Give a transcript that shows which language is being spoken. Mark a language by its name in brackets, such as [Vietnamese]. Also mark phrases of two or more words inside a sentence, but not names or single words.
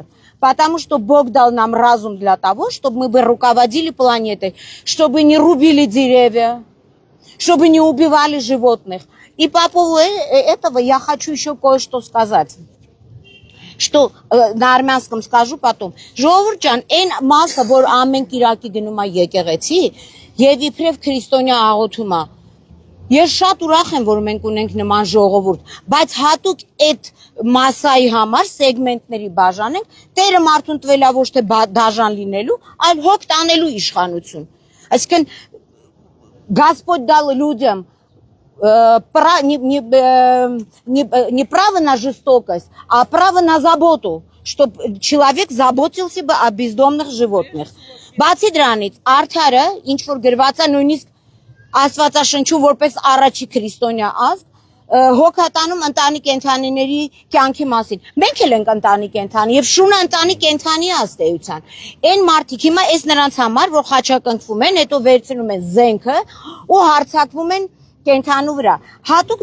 [Russian] Потому что Бог дал нам разум для того, чтобы мы бы руководили планетой, чтобы не рубили деревья, чтобы не убивали животных. И по поводу этого я хочу еще кое-что сказать. Что на армянском скажу потом. [Armenian] Ժողովուրդ ջան, այն մասը, որ ամեն կիրակի գնում է եկեղեցի, եւ իբրև քրիստոնյա աղոթում է, ես շատ ուրախ եմ, որ մենք ունենք նման ժողովուրդ, բայց հատուկ այդ մասայի համար սեգմենտների բաժանենք, Տերը մարդուն տվել է ոչ թե դաժան լինելու, այլ հոգ տանելու իշխանություն։ Այսինքն [Russian] Господь дал людям не право на жестокость, а право на заботу, чтобы человек заботился бы о бездомных животных. [Armenian] Բացի դրանից, արդարը, ինչ որ գրված է նույնիսկ Աստվածաշնչում որպես առաջի քրիստոնյա ազգ, հոգատանում ընտանի կենդանիների կյանքի մասին։ Մենք էլ ենք ընտանի կենդանի եւ շունը ընտանի կենդանի աստեյության։ Այն մարդիկ հիմա այս նրանց համար, որ խաչակնքվում են, հետո վերցնում են զենքը ու հարձակվում են կենթանու վրա, հատուկ